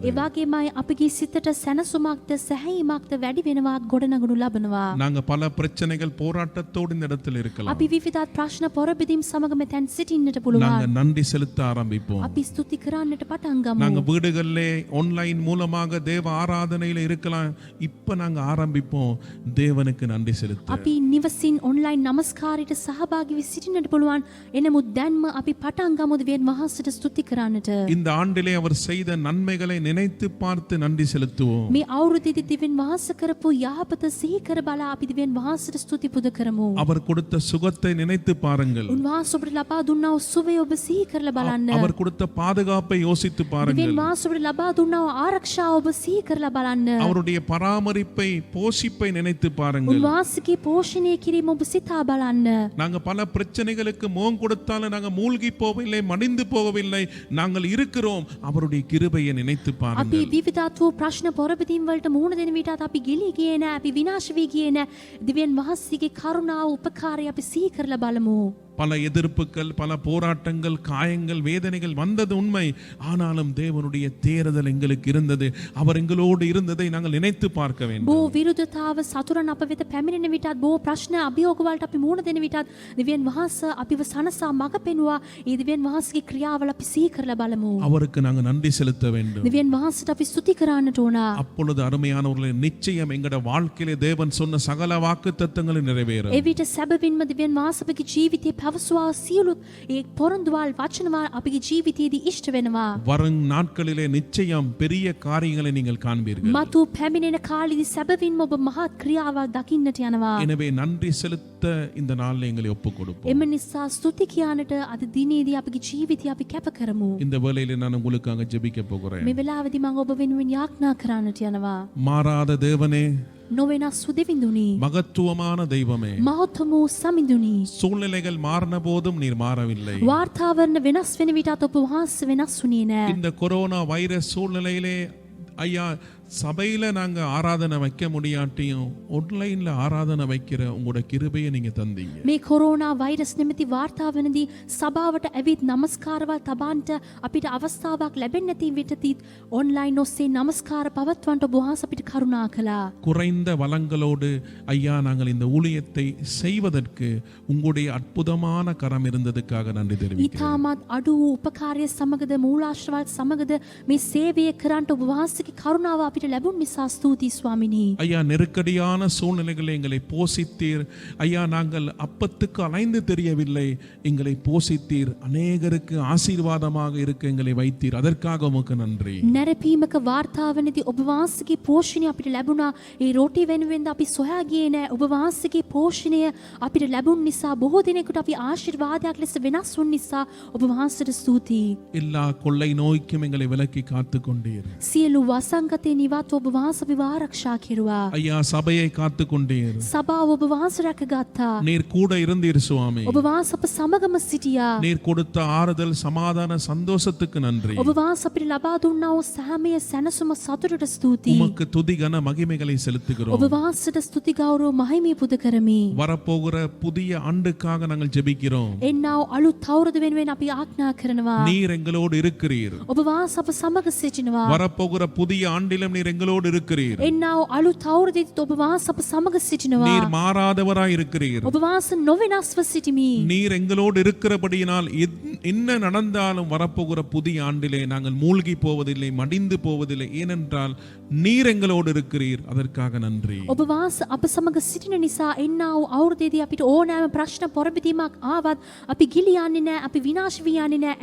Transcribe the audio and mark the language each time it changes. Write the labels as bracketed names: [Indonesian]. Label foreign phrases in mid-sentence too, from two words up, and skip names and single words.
[Sinhala] ඒ වගේමයි අපගේ සිතට සැනසුමක්ද සැහැීමක්ද වැඩි වෙනවා, ගොඩනගනු ලබනවා. [Tamil] நாங்க பல பிரச்சனைகள் போராட்டத்தோடு இந்த இடத்தில் இருக்கலாம். [Sinhala] අපි විවිධ ප්‍රශ්න පොරබෙදීම් සමග මෙතෙන් සිටින්නට [Tamil] நாங்க [Sinhala] පුළුවන්. [Tamil] நன்றி செலுத்த ஆரம்பிப்போம். [Sinhala] අපි ස්තුති කරන්නට පටන් ගමු. [Tamil] நாங்க வீடுகளிலே ஆன்லைன் மூலமாக தேவ ஆராதனையில இருக்கலாம். இப்ப நாங்க ஆரம்பிப்போம் தேவனுக்கு நன்றி செலுத்த. [Sinhala] අපි නිවසින් ඔන්ලයින් නමස්කාරයට සහභාගී වී සිටින්නට පුළුවන්. එනමුත් දැන්ම අපි පටන් ගමු දෙවියන් වහන්සේට ස්තුති කරන්නට. [Tamil] இந்த ஆண்டிலே அவர் செய்த நன்மைகளை நினைத்து பார்த்து நன்றி செலுத்துவோம். [Sinhala] මේ අවුරුද්දේදී දෙවියන් වහන්සේ කරපු යහපත සිහි කර බලා අපි දෙවියන් වහන්සේට ස්තුති පුද කරමු. [Tamil] அவர் கொடுத்த சுகத்தை நினைத்து பாருங்கள். [Sinhala] උන්වහන්සේ ඔබට ලබා දුන්නා වූ සුවය ඔබ සිහි කරලා බලන්න. [Tamil] அவர் கொடுத்த பாதுகாப்பை யோசித்து பாருங்கள். [Sinhala] දෙවියන් වහන්සේ ඔබට ලබා දුන්නා වූ ආරක්ෂාව ඔබ සිහි කරලා බලන්න. [Tamil] அவருடைய பராமரிப்பை போஷிப்பை நினைத்து பாருங்கள். [Sinhala] උන්වහන්සේගේ පෝෂණය කිරීම ඔබ සිතා බලන්න. [Tamil] நாங்க பல பிரச்சனைகளுக்கு முகம் கொடுத்தாலும் நாங்க மூழ்கி போகவில்லை, மடிந்து போகவில்லை. நாங்கள் இருக்கிறோம். அவருடைய கிருபையை நினைத்து [Sinhala] අපි [Tamil] பாருங்கள். [Sinhala] විවිධත් වූ ප්‍රශ්න පොරබදීම් වලට මුහුණ දෙන විටත් අපි ගිලී ගියේ නැහැ, අපි විනාශ වී ගියේ නැහැ. දෙවියන් වහන්සේගේ කරුණාව උපකාරය අපි සිහි කරලා බලමු. [Tamil] பல எதிர்ப்புகள், பல போராட்டங்கள், காயங்கள், வேதனைகள் வந்தது உண்மை. ஆனாலும் தேவனுடைய தேறுதல் எங்களுக்கு இருந்தது. அவர் எங்களோடு இருந்ததை நாங்கள் நினைத்து பார்க்க வேண்டும். [Sinhala] බෝ විරුද්ධතාව සතුරන් අප වෙත පැමිණෙන විටත් බෝ ප්‍රශ්න අභියෝග වලට අපි මුහුණ දෙන විටත් දෙවියන් වහන්සේ අපිව සනසා මඟ පෙන්වුවා. ඒ දෙවියන් වහන්සේගේ ක්‍රියාවල අපි සිහි කරලා බලමු. [Tamil] அவருக்கு நாங்கள் நன்றி செலுத்த வேண்டும். [Sinhala] දෙවියන් වහන්සේට අපි ස්තුති කරන්නට ඕන. [Tamil] அப்பொழுது அருமையானவர்களே, நிச்சயம் எங்கட வாழ்க்கையிலே தேவன் சொன்ன சகல வாக்குத்தத்தங்களை நிறைவேறும். [Sinhala] එවිට සැබවින්ම දෙවියන් වහන්සේ අපගේ ජීවිතයේ පැවසුවා සියලු ඒ පොරොන්දුවල් වචනවල් අපගේ ජීවිතයේදී ඉෂ්ට වෙනවා. [Tamil] வரும் நாட்களிலே நிச்சயம் பெரிய காரியங்களை நீங்கள் காண்பீர்கள். [Sinhala] මතු පැමිණෙන කාලෙදී සැබවින්ම ඔබ මහත් ක්‍රියාවක් දකින්නට යනවා. [Tamil] எனவே நன்றி செலுத்த இந்த நாளில் எங்களை ஒப்புக் கொடுப்போம். [Sinhala] එම නිසා ස්තුති කියන්නට අද දිනේදී අපගේ ජීවිතය අපි කැප කරමු. [Tamil] இந்த வேளையிலே நான் உங்களுக்காக ஜெபிக்க போகிறேன். [Sinhala] මේ වෙලාවේදී මම ඔබ වෙනුවෙන් යාඥා කරන්නට යනවා. [Tamil] மாறாத தேவனே, [Sinhala] නොවෙනස් වූ දෙවිඳුනි, [Tamil] மகத்துவமான தெய்வமே, [Sinhala] මහත්ම වූ සමිඳුනි, [Tamil] சூழ்நிலைகள் மாறின போதும் நீர் மாறவில்லை. [Sinhala] වාර්තාවරණ වෙනස් වෙන විටත් ඔබ වහන්සේ වෙනස් වුණේ නැහැ. [Tamil] இந்த கொரோனா வைரஸ் சூழ்நிலையிலே ஐயா, சபையில நாங்க ஆராதனை வைக்க முடியாட்டியும் ஆன்லைன்ல ஆராதனை வைக்கிற உங்களோட கிருபையை நீங்க தந்தீங்க. [Sinhala] මේ කොරෝනා වෛරස් නැමැති වාර්තාවනදී සභාවට ඇවිත් නමස්කාරවල් තබන්නට අපිට අවස්ථාවක් ලැබෙන්නේ නැති විටදී ඔන්ලයින් ඔස්සේ නමස්කාර පවත්වන්නට ඔබ වහන්සේ අපිට කරුණා කළා. [Tamil] குறைந்த வளங்களோடு ஐயா நாங்கள் இந்த ஊழியத்தை செய்வதற்கு உங்களுடைய அற்புதமான கரம் இருந்ததுக்காக நன்றி தெரிவிக்கிறேன். [Sinhala] ඊටමත් අඩු වූ උපකාරය සමගද මූලාශ්‍රවල් සමගද මේ සේවය කරන්නට ඔබ වහන්සේගේ කරුණාව අපිට ලැබුණ නිසා ස්තුතියි ස්වාමිනී. [Tamil] ஐயா, நெருக்கடியான சூழ்நிலைகளை எங்களை போஷித்தீர். ஐயா, நாங்கள் அப்பத்துக்கு அலைந்து தெரியவில்லை, எங்களை போஷித்தீர். அநேகருக்கு ஆசீர்வாதமாக இருக்க எங்களை வைத்தீர். அதற்காக உமக்கு நன்றி. [Sinhala] නැරපීමක වාර්තාවනදී ඔබ වහන්සේගේ පෝෂණය අපිට ලැබුණා. ඒ රොටි වෙනුවෙන් අපි සොයා ගියේ නැහැ. ඔබ වහන්සේගේ පෝෂණය අපිට ලැබුණ නිසා බොහෝ දිනෙකට අපි ආශිර්වාදයක් ලෙස වෙනස් වුන නිසා ඔබ වහන්සේට ස්තුතියි. [Tamil] எல்லா கொள்ளை நோய்க்கும் எங்களை விலக்கி காத்து கொண்டீர். [Sinhala] සියලු වසංගතේ නිවත් ඔබ වහන්සේ අපිව ආරක්ෂා කෙරුවා. [Tamil] ஐயா, சபையை காத்து கொண்டீர். [Sinhala] සභාව ඔබ වහන්සේ රැකගත්තා. [Tamil] நீர் கூட இருந்தீர் சுவாமி. [Sinhala] ඔබ වහන්සේ අප සමගම සිටියා. [Tamil] நீர் கொடுத்த ஆறுதல், சமாதான, சந்தோஷத்துக்கு நன்றி. [Sinhala] ඔබ වහන්සේ අපිට ලබා දුන්නා වූ සහමය සැනසුම සතුටට ස්තුතියි. [Tamil] உமக்கு துதி கன மகிமைகளை செலுத்துகிறோம். [Sinhala] ඔබ වහන්සේට ස්තුති ගෞරව මහිමය පුද කරමි. [Tamil] வரப்போகிற புதிய ஆண்டுக்காக நாங்கள் ஜெபிக்கிறோம். [Sinhala] එන්නව අලුත් අවුරුදු වෙනුවෙන් අපි ආඥා කරනවා. [Tamil] நீர் எங்களோடு இருக்கிறீர். [Sinhala] ඔබ වහන්සේ අප සමග සිටිනවා. [Tamil] வரப்போகிற புதிய ஆண்டிலும் நீர் எங்களோடு இருக்கிறீர். [Sinhala] එන්නව අලුත් අවුරුද්දේදී ඔබ වහන්සේ අප සමග සිටිනවා. [Tamil] நீர் மாறாதவராய் இருக்கிறீர். [Sinhala] ඔබ වහන්සේ නොවෙනස්ව සිටිමි. [Tamil] நீர் எங்களோடு இருக்கிறபடியினால் என்ன நடந்தாலும் வரப்போகிற புதிய ஆண்டிலே நாங்கள் மூழ்கி போவதில்லை, மடிந்து போவதில்லை. ஏனென்றால் நீர் எங்களோடு இருக்கிறீர். அதற்காக நன்றி. [Sinhala] ඔබ වහන්සේ අප සමග සිටින නිසා එන්නව අවුරුද්දේදී අපිට ඕනෑම ප්‍රශ්න පොරබිදීමක් ආවත් අපි ගිලියන්නේ නැහැ, අපි විනාශ වියන්නේ නැහැ.